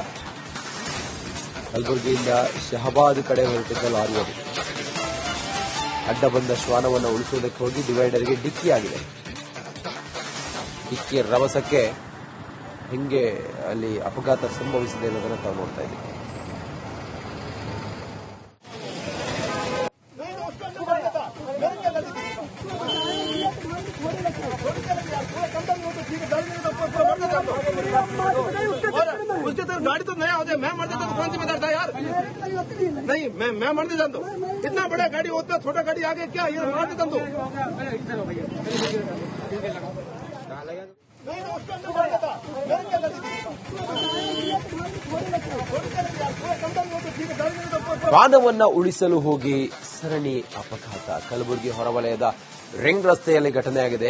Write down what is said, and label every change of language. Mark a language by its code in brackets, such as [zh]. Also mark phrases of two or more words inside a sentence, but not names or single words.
[kn] ಕಲಬುರಗಿಯಿಂದ ಶಹಬಾದ್ ಕಡೆ ಹೊರಟಿದ್ದ ಲಾರಿ ಅದು ಅಡ್ಡ ಬಂದ ಶ್ವಾನವನ್ನು ಉಳಿಸುವುದಕ್ಕೆ ಹೋಗಿ ಡಿವೈಡರ್ಗೆ ಡಿಕ್ಕಿಯಾಗಿದೆ. ಡಿಕ್ಕಿಯ ರಭಸಕ್ಕೆ ಹಿಂಗೆ ಅಲ್ಲಿ ಅಪಘಾತ ಸಂಭವಿಸಿದೆ ಅನ್ನೋದನ್ನು ತಾವು ನೋಡ್ತಾ ಇದ್ದೀವಿ. [hi] उसके तरफ गाड़ी तो नया हो जाए, मैं मर जाता तो कौन जिम्मेदार था यार? नहीं, मैं मर देता तो इतना बड़ा गाड़ी होता, छोटा गाड़ी आगे क्या ये मार देता तो [kn] ಪ್ರಾಣವನ್ನ ಉಳಿಸಲು ಹೋಗಿ ಸರಣಿ ಅಪಘಾತ. ಕಲಬುರಗಿ ಹೊರವಲಯದ ರಿಂಗ್ ರಸ್ತೆಯಲ್ಲಿ ಘಟನೆಯಾಗಿದೆ.